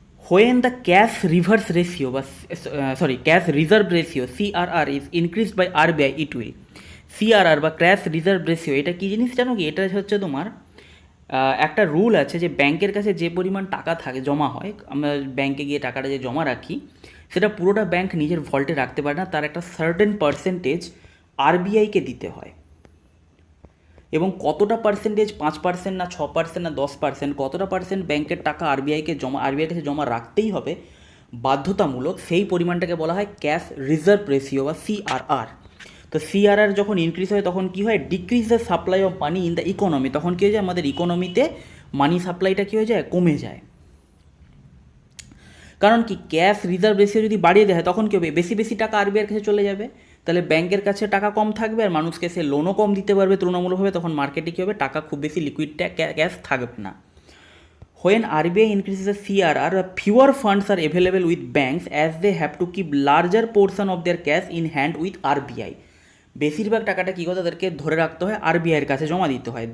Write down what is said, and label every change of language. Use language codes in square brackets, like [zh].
[en] When the cash reverse ratio cash reserve ratio CRR is increased by RBI, it will CRR [bn] বা cash reserve ratio, এটা কী জিনিস জানো কি? এটা হচ্ছে তোমার একটা রুল আছে যে ব্যাংকের কাছে যে পরিমাণ টাকা থাকে, জমা হয়, আমরা ব্যাংকে গিয়ে টাকাটা যে জমা রাখি, সেটা পুরোটা ব্যাংক নিজের ভল্টে রাখতে পারে না, তার একটা সার্টেন পার্সেন্টেজ আরবিআইকে দিতে হয়। এবং কতটা পার্সেন্টেজ, 5% না 6% না 10%, কতটা পার্সেন্ট ব্যাংকের টাকা আরবিআইয়ের কাছে জমা রাখতেই হবে বাধ্যতামূলক, সেই পরিমাণটাকে বলা হয় ক্যাশ রিজার্ভ রেশিও বা সিআরআর। তো সিআরআর যখন ইনক্রিজ হয় তখন কী হয়? [en] Decrease the supply of money in the economy. [bn] তখন কী হয়ে যায়? আমাদের ইকোনমিতে মানি সাপ্লাইটা কী হয়ে যায়? কমে যায়। কারণ কি, ক্যাশ রিজার্ভ রেশিও যদি বাড়িয়ে দেয় তখন কী হবে? বেশি বেশি টাকা আরবিআইয়ের কাছে চলে যাবে, তাহলে ব্যাংকের কাছে টাকা কম থাকবে আর মানুষকে সে লোনও কম দিতে পারবে তুলনামূলকভাবে। তখন মার্কেটে কী হবে? টাকা খুব বেশি লিকুইড ক্যাশ থাকবে না। [en] When RBI increases the CRR, fewer funds are available with banks as they have to keep larger portion of their cash in hand with RBI. [bn] বেশিরভাগ টাকাটা কী করে? তাদেরকে ধরে রাখতে হয়, আরবিআইয়ের কাছে জমা দিতে হয়।